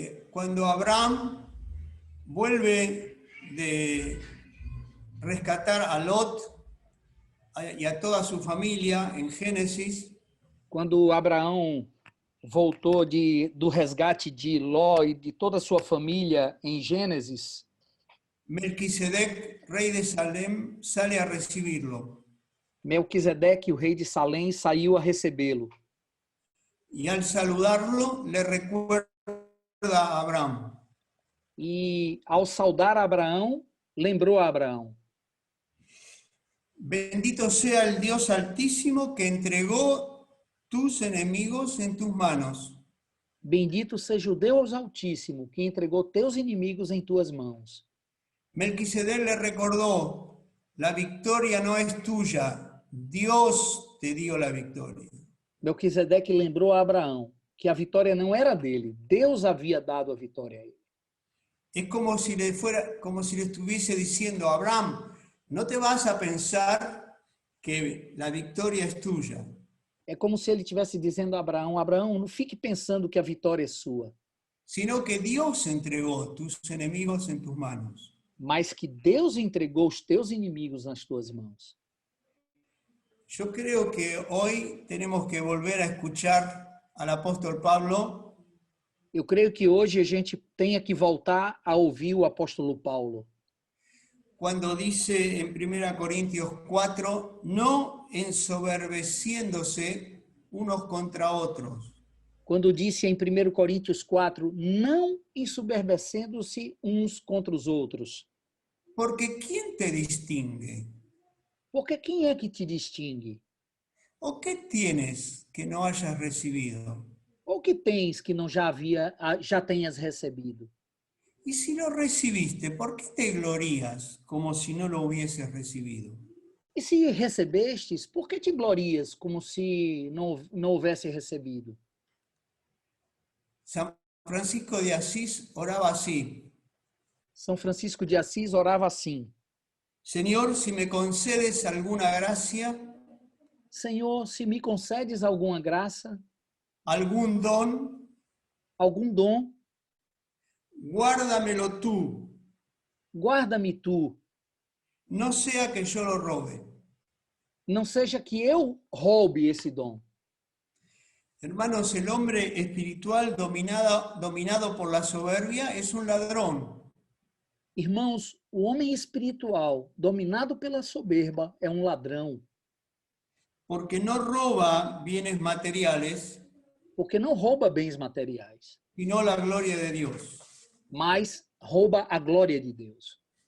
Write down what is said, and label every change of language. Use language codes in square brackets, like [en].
[es] Cuando Abraham vuelve de rescatar a Lot y a toda su familia en Génesis, [pt] Quando Abraão voltou do resgate de Ló e de toda a sua família em Gênesis, [es] Melquisedec, rey de Salem, sale a recibirlo. [pt] Melquisedeque, o rei de Salém, saiu a recebê-lo. [es] Y al saludarlo, le recuerda a Abraham. [pt] E, ao saudar Abraão, lembrou a Abraão: [es] Bendito sea el Dios Altísimo que entregó tus enemigos en tus manos. [pt] Bendito seja o Deus Altíssimo, que entregou teus inimigos em tuas mãos. [es] Melquisedec le recordó, la victoria no es tuya, Dios te dio la victoria. [pt] Melquisedeque lembrou a Abraão que a vitória não era dele, Deus havia dado a vitória a ele. [es] Es como si le estuviese diciendo, Abraham, no te vas a pensar que la victoria es tuya. [pt] É como se ele estivesse dizendo a Abraão: Abraão, não fique pensando que a vitória é sua, [es] Sino que Dios entregó tus enemigos en tus manos. [pt] mas que Deus entregou os teus inimigos nas tuas mãos. [es] Yo creo que hoy tenemos que volver a escuchar al apóstol Pablo. [pt] Eu creio que hoje a gente tenha que voltar a ouvir o apóstolo Paulo, [es] Cuando dice en 1 Corintios 4, no ensoberbeciéndose unos contra otros. [pt] quando disse em 1 Coríntios 4, não ensoberbecendo-se uns contra os outros. [es] Porque ¿quién te distingue? [pt] Porque quem é que te distingue? [es] ¿O qué tienes que no hayas recibido? [pt] Ou que tens que não já tenhas recebido? [es] Y si lo recibiste, ¿por qué te glorías como si no lo hubieses recibido? [pt] E se recebestes, por que te glorias como se não houvesse recebido? [es] San Francisco de Asís oraba así: [pt] São Francisco de Assis orava assim: [es] Señor, si me concedes alguna gracia, [pt] Senhor, se me concedes alguma graça, [es] algún don, [pt] algum dom, [es] guárdamelo tú, [pt] guarda-me tu, [es] no sea que yo lo robe. [pt] não seja que eu roube esse dom. [es] Hermanos, el hombre espiritual dominado por la soberbia es un ladrón. [pt] Irmãos, o homem espiritual, dominado pela soberba, é um ladrão, [es] Porque no roba bienes materiales, [pt] porque não rouba bens materiais, [es] sino la gloria de Dios. [pt] mas rouba a glória de Deus.